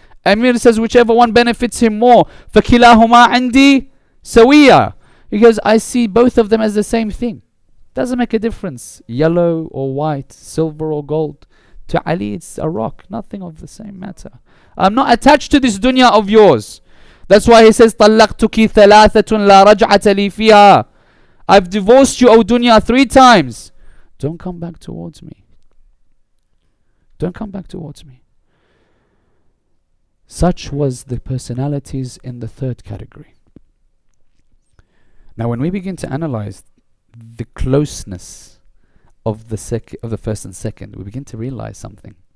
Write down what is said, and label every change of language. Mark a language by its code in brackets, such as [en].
[en] Amir says, whichever one benefits him more. [ar] فَكِلَاهُمَا عِنْدِي سَوِيًّا. [en] He goes, I see both of them as the same thing. Doesn't make a difference. Yellow or white, silver or gold. To Ali, it's a rock. Nothing of the same matter. I'm not attached to this dunya of yours. That's why he says, [ar] طَلَّقْتُكِ ثَلَاثَةٌ لَا رَجْعَةَ لِي فِيهَا. [en] I've divorced you, O dunya, 3 times. Don't come back towards me. Don't come back towards me. Such was the personalities in the 3rd category. Now when we begin to analyze the closeness of the first and second, we begin to realize something.